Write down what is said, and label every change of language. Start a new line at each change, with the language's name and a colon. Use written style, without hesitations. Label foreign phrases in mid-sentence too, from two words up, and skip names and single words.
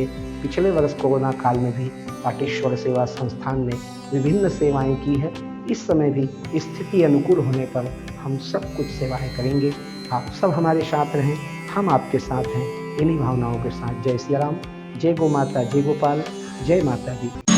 Hindi: पिछले वर्ष कोरोना काल में भी पाटेश्वर सेवा संस्थान ने विभिन्न सेवाएं की है। इस समय भी स्थिति अनुकूल होने पर हम सब कुछ सेवाएं करेंगे। आप सब हमारे साथ रहें, हम आपके साथ हैं। इन्हीं भावनाओं के साथ जय श्री राम, जय गो माता, जय गोपाल, जय माता दी।